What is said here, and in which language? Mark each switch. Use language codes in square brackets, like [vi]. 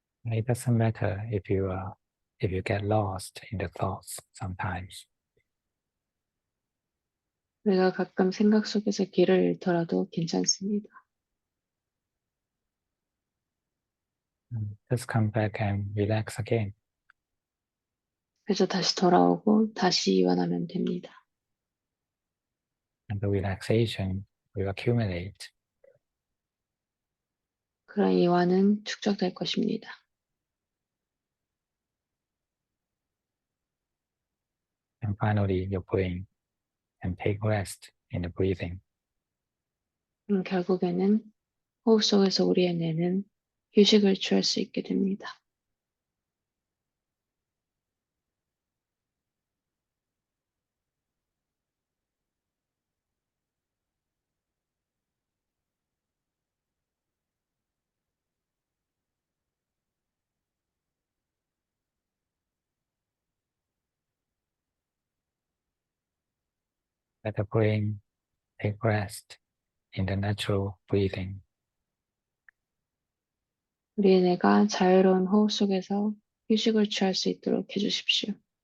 [en] It doesn't matter if you get lost in the thoughts sometimes. [ko] 우리가 가끔 생각 속에서 길을 잃더라도 괜찮습니다. [en] Just come back and relax again. [ko] 그래서 다시 돌아오고 다시 이완하면 됩니다. [en] And the relaxation will accumulate. [ko] 그런 이완은 축적될 것입니다. [en] And finally, your brain can take rest in the breathing. [ko] 결국에는 호흡 속에서 우리의 뇌는 휴식을 취할 수 있게 됩니다. [en] Let the brain take rest in the natural breathing. [ko] 우리의 뇌가 자유로운 호흡 속에서 휴식을 취할 수 있도록 해주십시오.